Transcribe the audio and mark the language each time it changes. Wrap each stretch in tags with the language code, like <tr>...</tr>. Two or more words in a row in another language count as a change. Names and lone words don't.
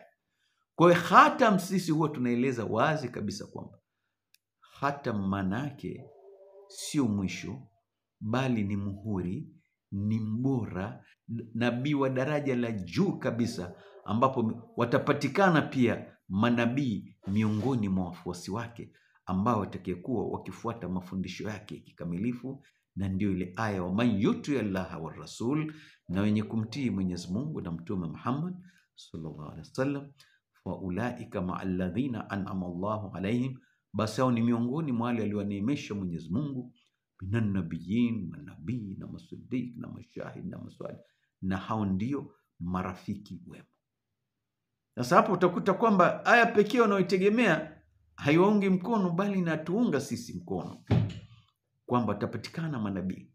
<sw>Kwa hiyo khatam, sisi huwa tunaeleza wazi kabisa kwamba khatam manake sio mwisho, bali ni muhuri, ni mbora, nabii wa daraja la juu kabisa, ambapo watapatikana pia manabii miongoni mwa wafuasi wake ambao watakayekuwa wakifuata mafundisho yake kikamilifu. Na ndio ile aya,</sw> <ar>ومن يطع الله والرسول,</ar> <sw>na wenye kumtii Mwenyezi Mungu na Mtume Muhammad</sw> <ar>صلى الله عليه وسلم, فأولئك مع الذين أنعم الله عليهم,</ar> <sw>basi hao ni miongoni mwa wale aliowaneemesha Mwenyezi Mungu,</sw> <ar>من النبيين,</ar> <sw>manabii na masudiq na mashahid na maswali, na hao ndio marafiki wema. Sasa hapo utakuta kwamba aya pekee wanaoitegemea haiwaungi mkono, bali inatuunga sisi mkono kwamba tapatikana manabii.</sw>